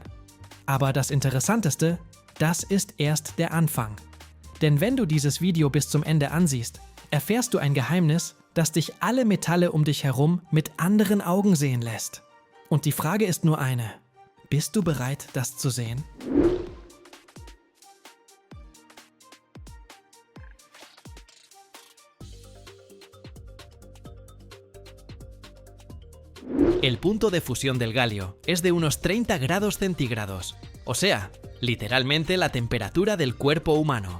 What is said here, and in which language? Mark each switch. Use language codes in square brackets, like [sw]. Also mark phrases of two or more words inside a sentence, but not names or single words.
[de] Aber das Interessanteste, das ist erst der Anfang. Denn wenn du dieses Video bis zum Ende ansiehst, erfährst du ein Geheimnis, das dich alle Metalle um dich herum mit anderen Augen sehen lässt. Und die Frage ist nur eine: Bist du bereit, das zu sehen? [es] El punto de fusión del galio es de unos 30 grados centígrados, o sea, literalmente la temperatura del cuerpo humano.